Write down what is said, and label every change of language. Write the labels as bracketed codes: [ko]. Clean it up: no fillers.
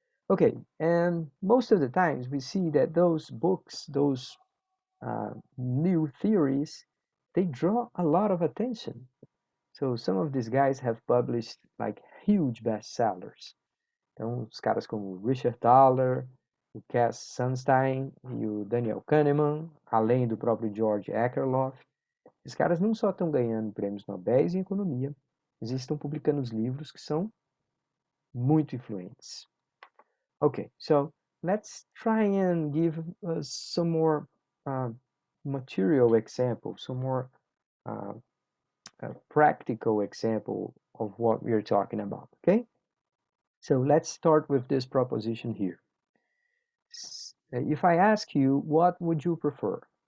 [en] Okay, and most of the times we see that those books, those new theories, they draw a lot of attention. So some of these guys have published like huge bestsellers. [pt] Então, os caras como Richard Thaler, o Cass Sunstein e o Daniel Kahneman, além do próprio George Akerlof, esses caras não só estão ganhando prêmios Nobel em economia, mas eles estão publicando os livros que são muito influentes. [en] Okay, so let's try and give some more material example, some more practical example of what we are talking about, okay? So let's start with this proposition here. If I ask you, what would you prefer?